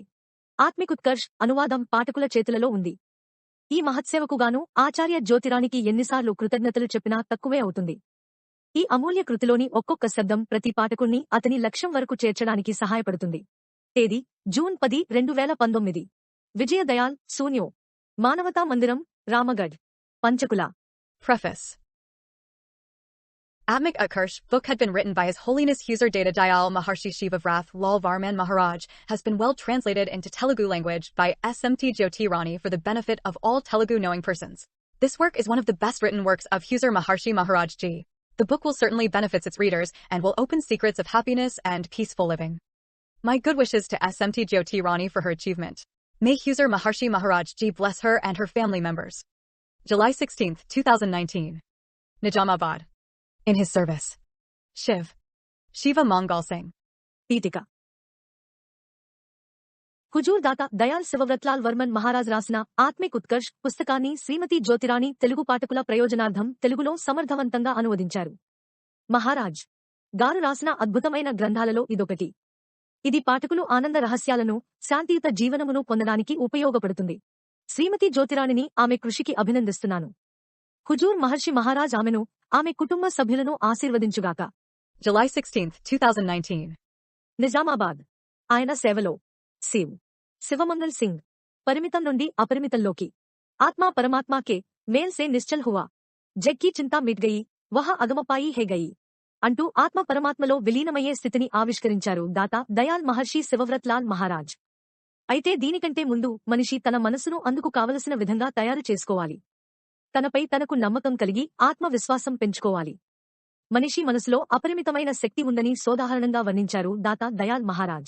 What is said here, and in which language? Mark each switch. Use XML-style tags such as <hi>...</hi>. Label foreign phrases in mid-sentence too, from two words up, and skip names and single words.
<te>ఆత్మికుత్కర్ష్ అనువాదం పాఠకుల చేతులలో ఉంది. ఈ మహత్సేవకుగాను ఆచార్య జ్యోతిరాణికి ఎన్నిసార్లు కృతజ్ఞతలు చెప్పినా తక్కువే అవుతుంది. ఈ అమూల్య కృతిలోని ఒక్కొక్క శబ్దం ప్రతి పాఠకుణ్ణి అతని లక్ష్యం వరకు చేర్చడానికి సహాయపడుతుంది. తేదీ జూన్ 10, 2019. విజయ దయాల్, సూన్యో. మానవతా మందిరం, రామగఢ్, పంచకుల.</te> <en>Preface. Atmik Utkarsh book had been written by His Holiness Huzur Data Dayal Maharshi Shiva Vrath Lal Varman Maharaj, has been well translated into Telugu language by SMT Jyoti Rani for the benefit of all Telugu-knowing persons. This work is one of the best written works of Huzur Maharshi Maharaj Ji. The book will certainly benefit its readers and will open secrets of happiness and peaceful living. My good wishes to SMT Jyoti Rani for her achievement. May Huzur Maharshi Maharaj Ji bless her and her family members. July 16, 2019. Nijamabad. In his service. Shiv. Shiva Mangal Singh.</en> <te>పీఠిక. హుజూర్ దాతా దయాల్ శివవ్రత్లాల్ వర్మన్ మహారాజ్ రాసిన ఆత్మిక్ ఉత్కర్ష్ పుస్తకాన్ని శ్రీమతి జ్యోతిరాణి తెలుగు పాఠకుల ప్రయోజనార్థం తెలుగులో సమర్థవంతంగా అనువదించారు. మహారాజ్ గారు రాసిన అద్భుతమైన గ్రంథాలలో ఇదొకటి. ఇది పాఠకులు ఆనంద రహస్యాలను, శాంతియుత జీవనమును పొందడానికి ఉపయోగపడుతుంది. శ్రీమతి జ్యోతిరాణిని ఆమె కృషికి అభినందిస్తున్నాను. హుజూర్ మహర్షి మహారాజ్ ఆమెను, ఆమె కుటుంబ సభ్యులను ఆశీర్వదించుగాక. July 16, 2019. నిజామాబాద్. ఆయన సేవలో శివమంగల్ సింగ్. పరిమితం నుండి అపరిమితంలోకి.</te> <hi>आत्मा परमात्मा के मेल से निश्चल हुआ. जग की चिंता मिट गई, वह अगम पाई हो गई</hi> <te>అంటూ ఆత్మ పరమాత్మలో విలీనమయ్యే స్థితిని ఆవిష్కరించారు దాతా దయాల్ మహర్షి శివవ్రత్లాల్ మహారాజ్. అయితే దీనికంటే ముందు మనిషి తన మనసును అందుకు కావలసిన విధంగా తయారు చేసుకోవాలి. తనపై తనకు నమ్మకం కలిగి ఆత్మవిశ్వాసం పెంచుకోవాలి. మనిషి మనసులో అపరిమితమైన శక్తి ఉందని సోదాహరణంగా వర్ణించారు దాతా దయాల్ మహారాజ్.</te>